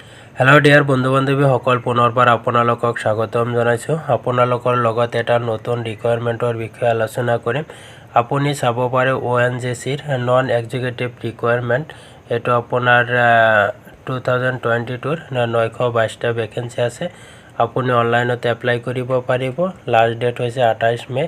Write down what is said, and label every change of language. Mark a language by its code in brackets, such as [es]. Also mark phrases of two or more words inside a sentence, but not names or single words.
[en] hello dear [as] বন্ধু বান্ধৱী সকল পুনৰবাৰ আপোনালোকক স্বাগতম জনাইছোঁ। आपनालोকৰ লগত এটা নতুন ৰিকুৱাৰমেণ্টৰ বিষয়ে আলোচনা কৰিম। আপুনি চাব পাৰে ONGCৰ [en] non executive recruitment [as] এটো আপোনাৰ 2022 922টা ভ্যাকেন্সি আছে। আপুনি অনলাইনত এপ্লাই কৰিব পাৰিব। [en] last date [as] হৈছে 28 মে।